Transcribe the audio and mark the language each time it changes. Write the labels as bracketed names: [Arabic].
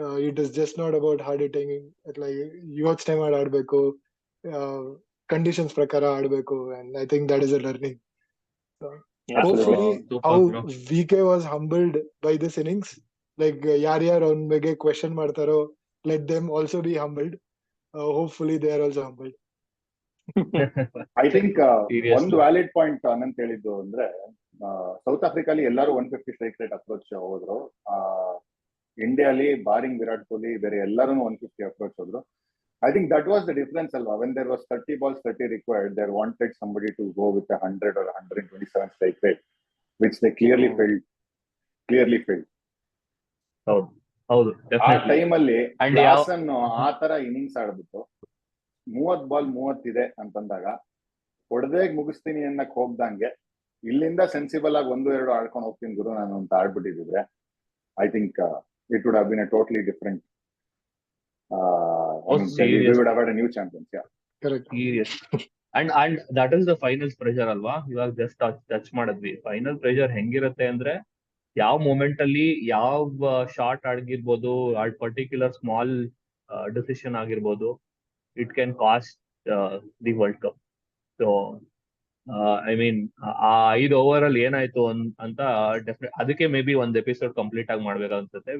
[English] It is just not about hard hitting. Like [Kannada] ಯೋಚನೆ ಮಾಡಿ ಆಡ್ಬೇಕು, ಕಂಡೀಷನ್ಸ್ ಪ್ರಕಾರ ಆಡ್ಬೇಕು, [English] and I think that is a learning. Hopefully how VK was humbled by this innings, like [Kannada] ಯಾರ್ಯಾರು ಅವನ ಬಗ್ಗೆ question ಮಾಡ್ತಾರೋ [English] let them also be humbled. Hopefully they are also humbled. [Kannada] I think ಒಂದು ವ್ಯಾಲಿಡ್ ಪಾಯಿಂಟ್ ಅನಂತ್ ಹೇಳಿದ್ದು ಅಂದ್ರೆ, south ಆಫ್ರಿಕಾಲಿ ಎಲ್ಲರೂ 150 strike rate approach ಹೋದ್ರು. ಇಂಡಿಯಾಲಿ ಬಾರಿಂಗ್ ವಿರಾಟ್ ಕೊಹ್ಲಿ ಬೇರೆ ಎಲ್ಲರೂ 150 ಅಪ್ರೋಚ್ ಹೋದ್ರು. [English] I think that was the difference alva. When there was 30 balls 30 required, they wanted somebody to go with 100 or 127 strike rate, which they clearly failed. [Kannada] ಹೌದು ಆ time ಅಲ್ಲಿ Klaasen ಆ ತರ innings ಆಡ್ಬಿಟ್ಟು 30 ball 30 ಇದೆ ಅಂತಂದಾಗ ಹೊಡೆದೇ ಮುಗಿಸ್ತೀನಿ ಅನ್ನಕ್ ಹೋಗ್ದಂಗೆ ಇಲ್ಲಿಂದ ಸೆನ್ಸಿಬಲ್ ಆಗಿ 1-2 ಆಡ್ಕೊಂಡು ಹೋಗ್ತೀನಿ ಗುರು ನಾನು ಅಂತ ಆಡ್ಬಿಟ್ಟಿದ್ರೆ, [English] I think it would have been a totally different. We would have had a new champions. Yeah, correct. Serious. And that is the finals pressure ಅಲ್ವಾ. [Kannada] ಇವಾಗ ಜಸ್ಟ್ ಟಚ್ ಮಾಡಿದ್ವಿ. ಫೈನಲ್ ಪ್ರೆಷರ್ ಹೆಂಗಿರುತ್ತೆ ಅಂದ್ರೆ, ಯಾವ ಮೂಮೆಂಟ್ ಅಲ್ಲಿ ಯಾವ ಶಾಟ್ ಆಗಿರ್ಬೋದು, ಆ ಪರ್ಟಿಕ್ಯುಲರ್ ಸ್ಮಾಲ್ ಡಿಸಿಷನ್ ಆಗಿರ್ಬೋದು, [English] It can cost the world cup. [Kannada] So I mean ಆ 5 ಓವರ್ ಅಲ್ಲಿ ಏನಾಯ್ತು ಅಂತ ಡೆಫಿನೆಟ್ ಅದಕ್ಕೆ ಮೇ ಬಿ ಒಂದ್ ಎಪಿಸೋಡ್ ಕಂಪ್ಲೀಟ್ ಆಗಿ ಮಾಡ್ಬೇಕು ಅನ್ಸುತ್ತೆ.